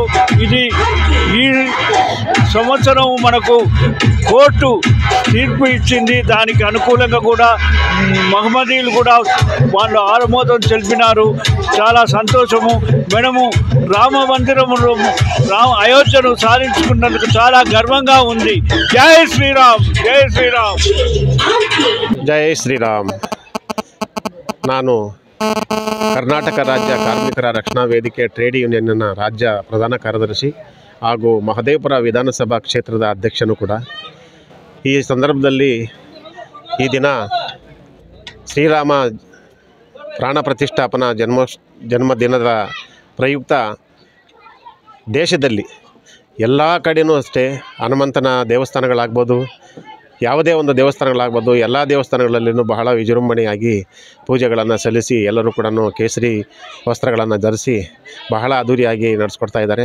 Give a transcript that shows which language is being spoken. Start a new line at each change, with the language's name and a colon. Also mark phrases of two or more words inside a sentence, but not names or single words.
Telugu: ఇది ఈ సంవత్సరం మనకు కోర్టు తీర్పు ఇచ్చింది. దానికి అనుకూలంగా కూడా మహమ్మదీయులు కూడా వాళ్ళు ఆమోదం తెలిపినారు. చాలా సంతోషము. మనము రామ మందిరమును అయోధ్యను సాధించుకున్నందుకు చాలా గర్వంగా ఉంది. జై శ్రీరామ్, జై శ్రీరామ్,
Kannada: ಜೈ ಶ್ರೀರಾಮ್. ನಾನು ಕರ್ನಾಟಕ ರಾಜ್ಯ ಕಾರ್ಮಿಕರ ರಕ್ಷಣಾ ವೇದಿಕೆ ಟ್ರೇಡ್ ಯೂನಿಯನ್ನ ರಾಜ್ಯ ಪ್ರಧಾನ ಕಾರ್ಯದರ್ಶಿ ಹಾಗೂ ಮಹದೇವಪುರ ವಿಧಾನಸಭಾ ಕ್ಷೇತ್ರದ ಅಧ್ಯಕ್ಷನೂ ಕೂಡ. ಈ ಸಂದರ್ಭದಲ್ಲಿ ಈ ದಿನ ಶ್ರೀರಾಮ ಪ್ರಾಣ ಪ್ರತಿಷ್ಠಾಪನಾ ಜನ್ಮದಿನದ ಪ್ರಯುಕ್ತ ದೇಶದಲ್ಲಿ ಎಲ್ಲ ಕಡೆಯೂ ಅಷ್ಟೇ ಹನುಮಂತನ ದೇವಸ್ಥಾನಗಳಾಗ್ಬೋದು, ಯಾವುದೇ ಒಂದು ದೇವಸ್ಥಾನಗಳಾಗ್ಬೋದು, ಎಲ್ಲ ದೇವಸ್ಥಾನಗಳಲ್ಲಿಯೂ ಬಹಳ ವಿಜೃಂಭಣೆಯಾಗಿ ಪೂಜೆಗಳನ್ನು ಸಲ್ಲಿಸಿ ಎಲ್ಲರೂ ಕೂಡ ಕೇಸರಿ ವಸ್ತ್ರಗಳನ್ನು ಧರಿಸಿ ಬಹಳ ಅದ್ಧೂರಿಯಾಗಿ ನಡೆಸ್ಕೊಡ್ತಾ ಇದ್ದಾರೆ.